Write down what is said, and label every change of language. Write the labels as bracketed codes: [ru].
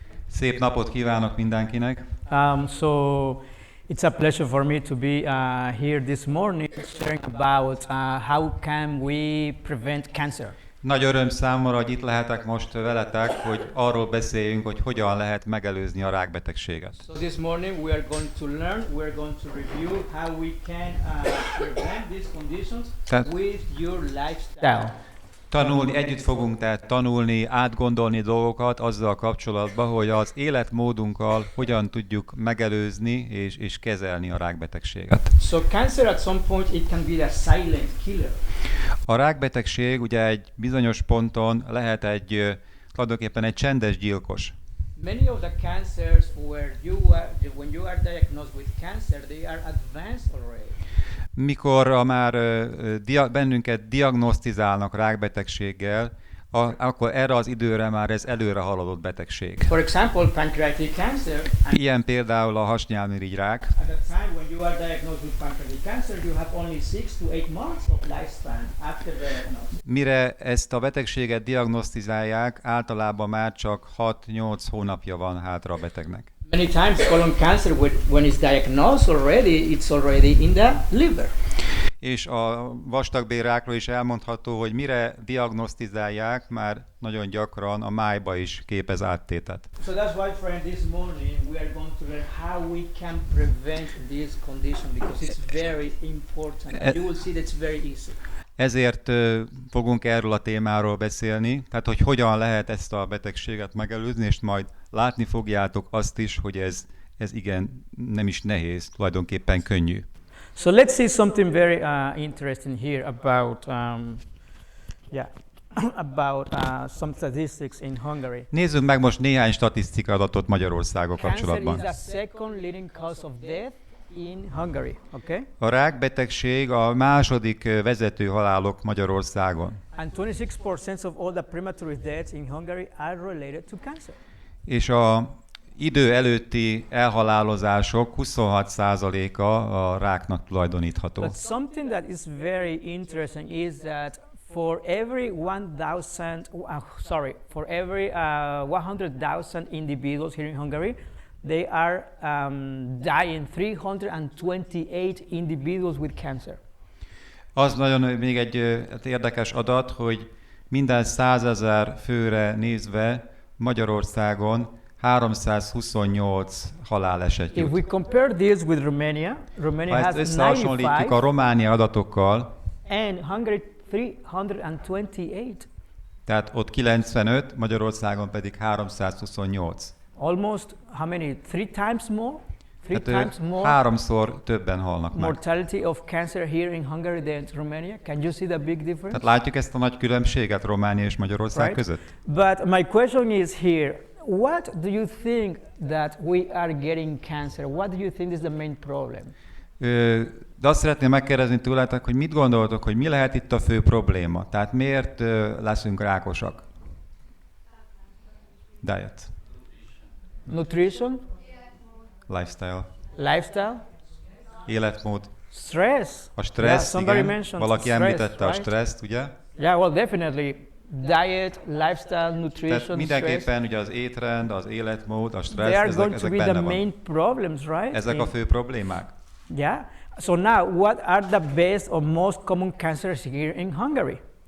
[hu] Szép napot kívánok mindenkinek! [en] So it's a pleasure for me to be here this morning sharing about how can we prevent cancer. [hu] Nagy öröm számomra, hogy itt lehetek most veletek, hogy arról beszéljünk, hogy hogyan lehet megelőzni a rákbetegséget. [en] So this morning we are going to learn, we are going to review how we can prevent these conditions with your lifestyle. [hu] Együtt fogunk tehát tanulni, átgondolni dolgokat azzal kapcsolatban, hogy az életmódunkkal hogyan tudjuk megelőzni és kezelni a rákbetegséget. [en] So cancer at some point it can be a silent killer. [hu] A rákbetegség ugye egy bizonyos ponton lehet tulajdonképpen egy csendes gyilkos. [en] Many of the cancers when you are diagnosed with cancer, they are advanced already. [hu] Mikor már bennünket diagnosztizálnak rákbetegséggel, akkor erre az időre már ez előre haladott betegség. [en] For example, pancreatic cancer. [hu] Ilyen például a hasnyálmirigyrák. [en] At the time when you are diagnosed with pancreatic cancer, you have only 6 to 8 months of lifespan after the diagnosis. [hu] Mire ezt a betegséget diagnosztizálják, általában már csak 6-8 hónapja van hátra a betegnek. [en] Many times colon cancer, when it's diagnosed already, it's already in the liver. [hu] És a vastagbélrákról is elmondható, hogy mire diagnosztizálják, már nagyon gyakran a májba is képez áttétet. [en] So that's why, friend, this morning we are going to learn how we can prevent this condition because it's very important. And you will see that's very easy. [hu] Ezért fogunk erről a témáról beszélni, tehát hogy hogyan lehet ezt a betegséget megelőzni, és majd látni fogjátok azt is, hogy ez igen nem is nehéz, tulajdonképpen könnyű. [en] So let's see something very interesting here about some statistics in Hungary. [hu] Nézzük meg most néhány statisztikai adatot Magyarországgal kapcsolatban. [en] Cancer is the second leading cause of death in Hungary, okay? [hu] A rákbetegség a második vezető halálok Magyarországon. [en] And 26% of all the premature deaths in Hungary are related to cancer. [hu] És a idő előtti elhalálozások 26%-a a ráknak tulajdonítható. [en] But something that is very interesting is that for every 100,000 individuals here in Hungary, they are dying 328 individuals with cancer. [hu] Az nagyon még egy érdekes adat, hogy minden 100 000 főre nézve Magyarországon 328 haláleset jut. [en] If we compare this with Romania [hu] ha ezt összehasonlítjuk a Románia adatokkal, [en] and Hungary 328. [hu] Tehát ott 95, Magyarországon pedig 328. [en] Almost how many? 3 times more? Times more? [hu] Háromszor többen halnak meg. [en] Mortality of cancer here in Hungary than Romania. Can you see the big difference? [hu] Tehát látjuk ezt a nagy különbséget Románia és Magyarország között? [en] But my question is here, what do you think that we are getting cancer? What do you think is the main problem? [hu] De azt szeretném megkérdezni tőletek, hogy mit gondoltok, hogy mi lehet itt a fő probléma? Tehát miért leszünk rákosak? [en] Diet. Nutrition. Lifestyle. [hu] Életmód. [en] Stress. [hu] A stressz, igen. Valaki említette a [en] right? [hu] stresszt, ugye? [en] Yeah, well, definitely. Diet, lifestyle, nutrition, [hu] tehát mindenképpen ugye az étrend, az életmód, a stressz, [en] they are [hu] ezek [en] going to be [hu] benne [en] the [hu] van. [en] main problems, right? [hu] Ezek a fő problémák. [en] Yeah. So now, what are the best or most common cancers here in Hungary?